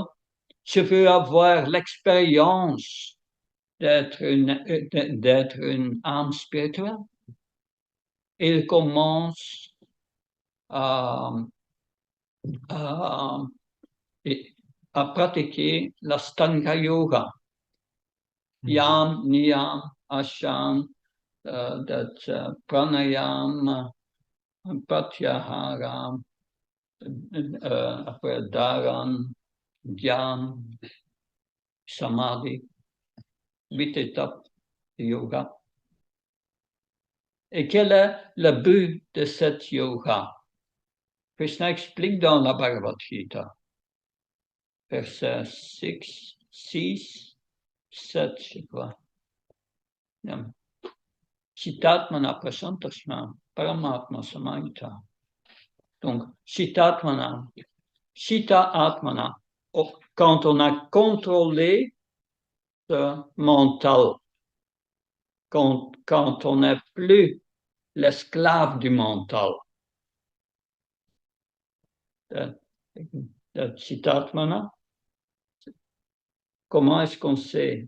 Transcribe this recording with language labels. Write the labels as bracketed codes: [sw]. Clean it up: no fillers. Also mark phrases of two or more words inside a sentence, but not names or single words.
[fr] Je veux avoir l'expérience d'être une âme spirituelle. Il commence à, à, à pratiquer l'Astanga Yoga. Yam, Niyam, Asham, Pranayam, Pratyahara, après Dharan, Dhyan, Samadhi, 8 étapes de yoga. Et quel est le but de cette yoga? Krishna explique dans la Bhagavad Gita, verset 6, 7, je crois. [sa] जितात्मनः प्रशान्तस्य परमात्मा समाहितः. Donc, जितात्मनः, जित आत्मनः, [fr] quand on a contrôlé le mental, quand on n'est plus l'esclave du mental. Chitatmana, comment est-ce qu'on sait?